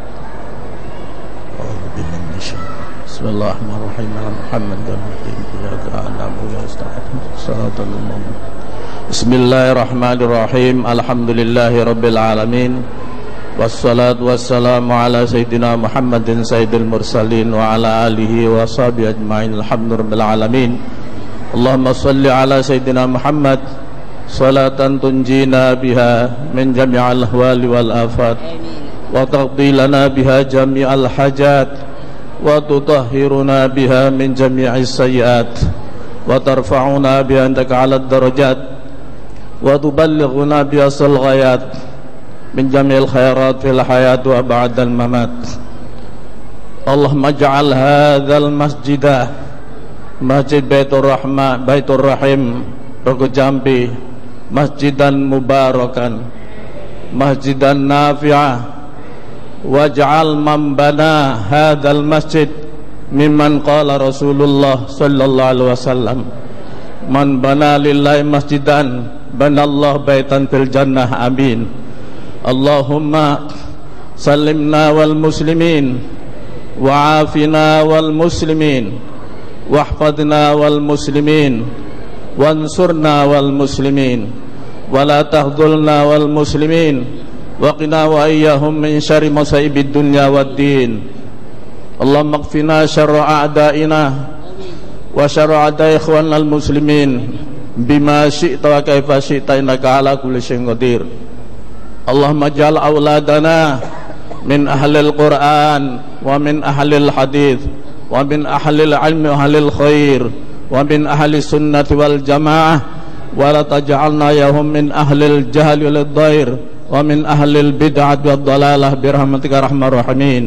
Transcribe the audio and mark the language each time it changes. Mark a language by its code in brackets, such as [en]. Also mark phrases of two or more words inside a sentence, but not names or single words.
[ar] بسم الله الرحمن الرحيم. بسم الله الرحمن الرحيم. الحمد لله رب العالمين. والصلاة والسلام على سيدنا محمد سيد المرسلين وعلى آله وصحبه أجمعين. الحمد لله العالمين. اللهم صل على سيدنا محمد صلاة تنجينا بها من جميع الأهوال والآفات وتقضي لنا بها جميع الحاجات وتطهرنا بها من جميع السيئات وترفعنا بها عندك أعلى الدرجات وتبلغنا بها أقصى الغايات من جميع الخيرات في الحياة وبعد الممات. اللهم اجعل هذا المسجد مسجد بيت الرحمن، بيت الرحيم، روغو جامبي، مسجدا مباركا، مسجدا نافعا، واجعل من بنى هذا المسجد ممن قال رسول الله صلى الله عليه وسلم، من بنى لله مسجدا بنى الله بيتا في الجنة، آمين. اللهم سلمنا والمسلمين وعافنا والمسلمين واحفظنا والمسلمين وانصرنا والمسلمين ولا تخذلنا والمسلمين وقنا وإياهم من شر مصائب الدنيا والدين. اللهم اكفنا شر أعدائنا وشر أعداء إخواننا المسلمين بما شئت وكيف شئت إنك على كل شيء قدير. اللهم اجعل أولادنا من أهل القرآن ومن أهل الحديث ومن أهل العلم وأهل الخير ومن أهل السنة والجماعة ولا تجعلنا يهم من أهل الجهل والضير ومن أهل البدعة والضلالة برحمتك يا أرحم الراحمين.